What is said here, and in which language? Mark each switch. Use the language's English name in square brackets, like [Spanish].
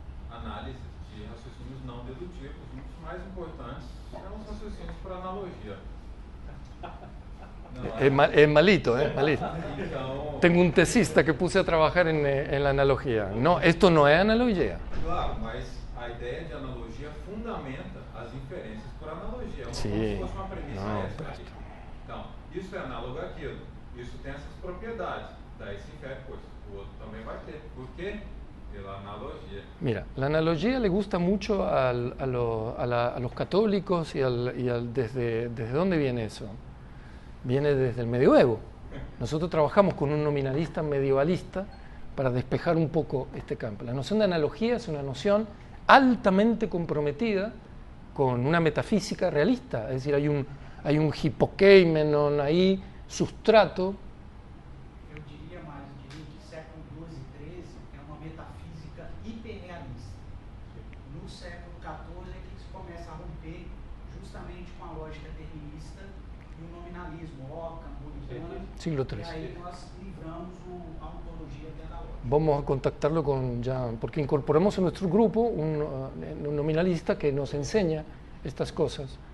[Portuguese] análise de raciocínios não dedutivos. Um dos mais importantes são os raciocínios por analogia. [Spanish] Es malito, ¿eh? Malito. [Portuguese] Então, [Spanish] Tengo un tesista que puse a trabajar en la analogía. No, esto no es analogía. [Portuguese] claro, mas a ideia de analogia fundamenta as inferências por analogia. É Sim. como se fosse uma premissa Não, extra ali. Então, isso é análogo àquilo. Isso tem essas propriedades. Daí se infere, pois, o outro também vai ter. Por quê? Pela analogia. [Spanish] Mira, la analogía le gusta mucho a los católicos ¿desde dónde viene eso? Viene desde el medioevo. Nosotros trabajamos con un nominalista medievalista para despejar un poco este campo. La noción de analogía es una noción altamente comprometida con una metafísica realista, es decir, hay un hipokeimenon ahí, sustrato. [Portuguese] Eu diria mais, eu diria que século XII e XIII é uma metafísica hiperrealista. No século XIV é que se começa a romper justamente com a lógica determinista e o nominalismo, Ockham, Bullitt, [Spanish] Siglo [Portuguese] e XIII. aí nós livramos a ontologia pedagógica. [Spanish] Vamos a contactarlo con Jan, porque incorporamos en nuestro grupo un nominalista que nos enseña estas cosas.